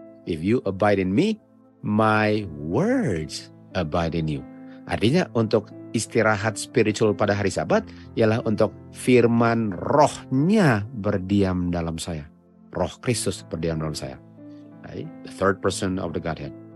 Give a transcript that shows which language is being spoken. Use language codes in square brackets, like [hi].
[en] If you abide in me, my words abide in you. [id] Artinya untuk istirahat spiritual pada hari Sabat ialah untuk firman rohnya berdiam dalam saya. Roh Kristus berdiam dalam saya. [en] The third person of the Godhead.